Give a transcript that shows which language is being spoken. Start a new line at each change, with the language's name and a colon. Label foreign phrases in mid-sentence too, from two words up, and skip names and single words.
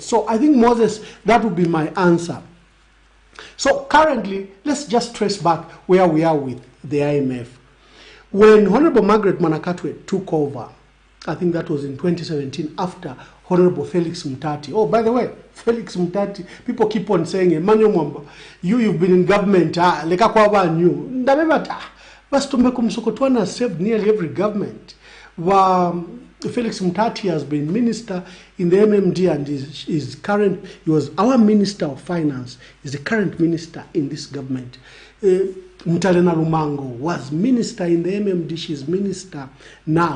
English: So I think, Moses, that would be my answer. So currently, let's just trace back where we are with the IMF. When Honorable Margaret Manakatwe took over, I think that was in 2017, after Honorable Felix Mutati. Oh, by the way, Felix Mutati, people keep on saying, Emmanuel Mwamba, you've been in government,
Bemba: leka kwa ba new. Ndabeba, basi
English: Tumbeko Msokotwana has saved nearly every government. Felix Mutati has been minister in the MMD and he was our minister of finance, is the current minister in this government. Mtalena Lumango was minister in the MMD, she's minister now.